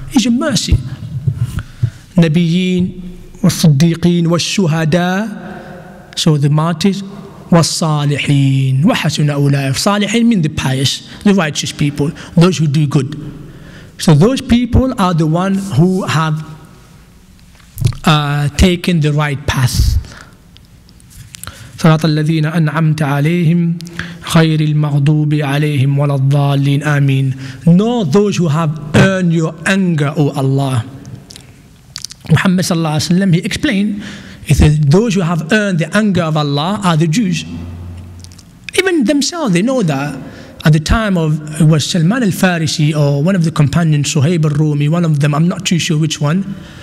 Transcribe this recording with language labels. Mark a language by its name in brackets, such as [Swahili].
[English] It's a mercy. Nabiyyin, was-siddiqeen, was-shuhada. So the martyrs, was-salihin. [Arabic] وَحَسُنَ أُولَٰئِكَ. [English] Salihin mean the pious, the righteous people, those who do good. So those people are the ones who have taken the right path. [Arabic] صراط الذين أنعمت عليهم غير المغضوب عليهم ولا الضالين آمين. [English] Know those who have earned your anger, O Allah. Muhammad sallallahu alaihi wasallam, he explained, he said, those who have earned the anger of Allah are the Jews. Even themselves, they know that. At the time of, it was Salman al-Farisi or one of the companions, Suhaib al-Rumi, one of them, I'm not too sure which one.